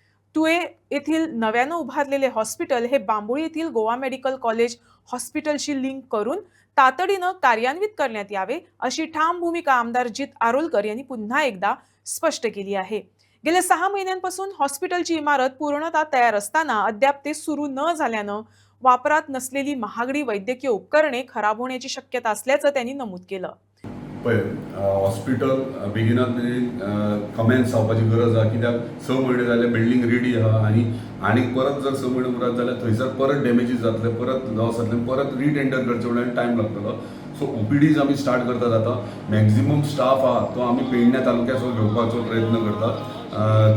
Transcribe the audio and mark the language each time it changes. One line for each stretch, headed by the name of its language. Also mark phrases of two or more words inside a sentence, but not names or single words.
Marathi: तुळे येथील नव्यानं उभारलेले हॉस्पिटल हे बांबोळी येथील गोवा मेडिकल कॉलेज हॉस्पिटलशी लिंक करून तातडीनं कार्यान्वित करण्यात यावे अशी ठाम भूमिका आमदार जित आरोलकर यांनी पुन्हा एकदा स्पष्ट केली आहे। गेल्या 6 महिन्यांपासून हॉस्पिटलची इमारत पूर्णतः तयार असताना अद्याप ते सुरू न झाल्यानं वापरात नसलेली महागडी वैद्यकीय उपकरणे खराब होण्याची शक्यता असल्याचं त्यांनी नमूद केलं।
Konkani: पळय हॉस्पिटल बेगिनात कमेन्स जावपाची गरज आहा, कित्याक 6 म्हयने जाले बिल्डींग रेडी आहा आनी परत जर 6 म्हयने उरत जाल्यार थंयसर परत डॅमेजीस जातले, परत लॉस जातले, परत रिटेंडर करचे म्हणल्यार टायम लागतलो। सो ओपीडीज आमी स्टार्ट करतात आतां। मॅक्झिमम स्टाफ आहा तो आमी पेडण्या तालुक्याचो घेवपाचो प्रयत्न करतात।